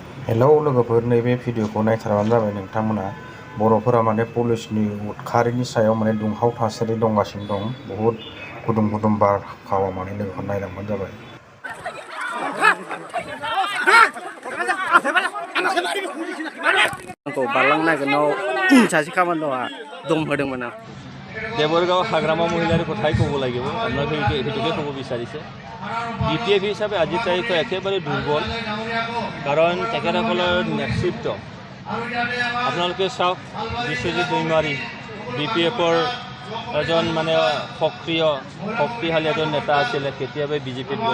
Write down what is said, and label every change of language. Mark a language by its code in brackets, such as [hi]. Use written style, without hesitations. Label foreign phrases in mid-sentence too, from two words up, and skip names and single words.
[brx] हेलौ लोगोफोर, नैबे भिडिअखौ नायथारबानो जाबाय। नोंथांमोना बर'फोरा माने पुलिसनि उदखारिनि सायाव माने दुंहाव थासारि दंगासिनो दं। बहुद गुदुं गुदुं बारहावा माने लोगोफोर नायलांबानो जाबाय। आंखौ बारलांनो नागिरनायाव सासे कामान्ड'आ दम होदोंमोन आं। [as] দেৱৰগাঁও হাগ্ৰামা মহিলাৰ কথাই ক'ব লাগিব। আপোনালোকে সেইটোকে ক'ব বিচাৰিছে। BPF হিচাপে আজিৰ তাৰিখত একেবাৰে দুৰ্বল, কাৰণ তেখেতসকলৰ নেতৃত্ব আপোনালোকে চাওক। বিশ্বজিৎ দৈমাৰী BPFৰ এজন মানে শক্তিশালী এজন নেতা আছিলে, কেতিয়াবাই BJPত গ'ল।